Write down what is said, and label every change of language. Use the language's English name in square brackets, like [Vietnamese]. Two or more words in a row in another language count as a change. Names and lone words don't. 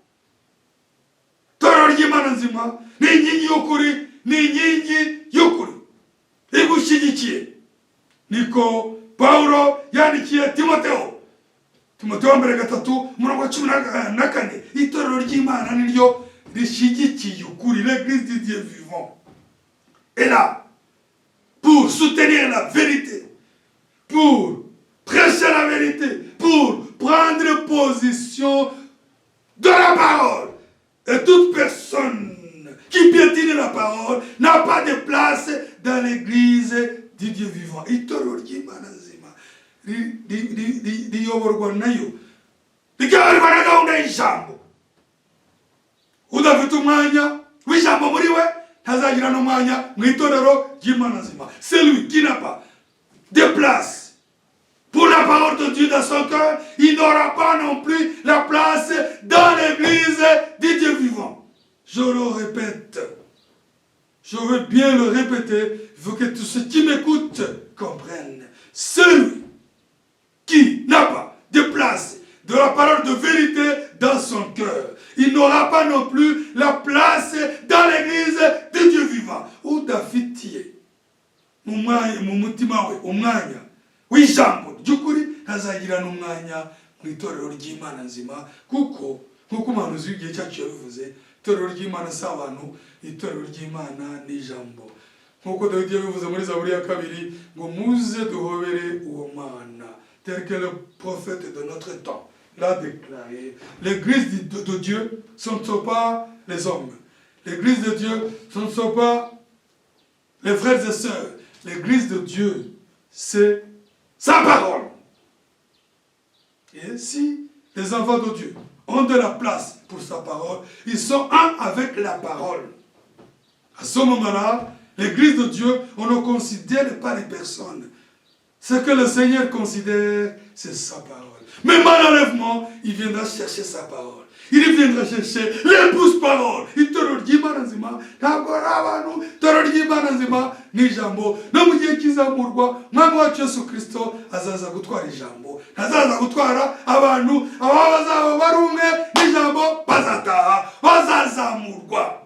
[Kinyarwanda] Itorero ry'Imana nzima ni inkingi y'ukuri, ni inkingi y'ukuri igushyigikiye. Niko Paulo yandikiye Timotheo. Timotheo mbere 3:14, itorero ry'Imana niryo rishyigikiye ukuri, [French] l'église du Dieu vivant. Et là, pour soutenir la vérité, pour prêcher la vérité, pour prendre position de la parole. Et toute personne qui piétine la parole n'a pas de place dans l'église du Dieu vivant. [Kinyarwanda] Itorero ry'Imana nzima riyoborwa nayo, rikayoborwa na gahunda y'ijambo. Udafite umwanya w'ijambo muri we, ntazagira n'umwanya mu itorero ry'Imana nzima. [French] Celui qui n'a pas de place pour la parole de Dieu dans son cœur, il n'aura pas non plus la place dans l'église du Dieu vivant. Je le répète, je veux bien le répéter, il faut que tous ceux qui m'écoutent comprennent. Celui qui n'a pas de place de la parole de vérité dans son cœur, il n'aura pas non plus la place dans l'église de Dieu vivant. [Kinyarwanda] Udafitiye mu mutima we umwanya w'ijambo ry'ukuri, ntazagira n'umwanya mu itorero ry'Imana nzima, kuko nk'uko umuhanuzi w'igihe cyacu yabivuze, itorero ry'Imana si abantu, itorero ry'Imana ni ijambo. Nk'uko Dawidi yabivuze muri Zaburi ya 2 ngo muze duhobere uwo Mana, [French] tel que le prophète de notre temps l'a déclaré. L'église de Dieu, ce ne sont pas les hommes. L'église de Dieu, ce ne sont pas les frères et sœurs. L'église de Dieu, c'est sa parole. Et si les enfants de Dieu ont de la place pour sa parole, ils sont un avec la parole. À ce moment-là, l'église de Dieu, on ne considère pas les personnes. Ce que le Seigneur considère, c'est sa parole. Même à l'enlèvement, il viendra chercher sa parole. Il viendra chercher l'épouse parole. [Kinyarwanda] Itorero ry'Imana nzima ntabwo ari abantu, itorero ry'Imana nzima ni ijambo. No mu gihe kizamurwa Mwami wacu Yesu Kristo azaza gutwara ijambo. Ntazaza gutwara abantu, aba bazaba bari umwe n'ijambo bazataha, bazazamurwa.